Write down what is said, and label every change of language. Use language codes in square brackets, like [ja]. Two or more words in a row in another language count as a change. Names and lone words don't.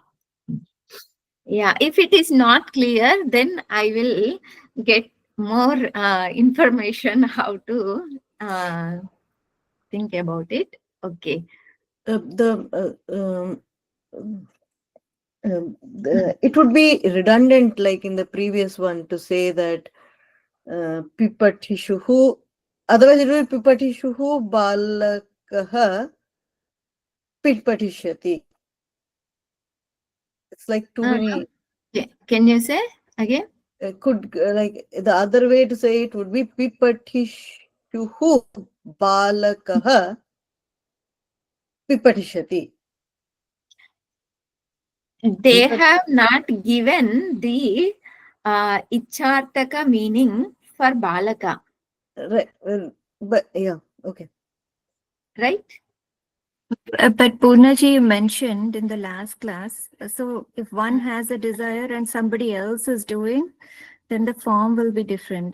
[en] Yeah, if it is not clear, then I will get more information how to think about it. Okay. It would be redundant, like in the previous one, to say that pipatishuhu. Otherwise, it will be [sa] पिपठिषुः बालकः पिपठिष्यति. [en] It's like too many. Can you say again? Could like the other way to say it would be [sa] पिपठिषुः बालकः पिपठिष्यति. [en] They have not given the ichartaka meaning for balaka. Right, but yeah, okay. Right? But Purnaji, you mentioned in the last class, so if one has a desire and somebody else is doing, then the form will be different.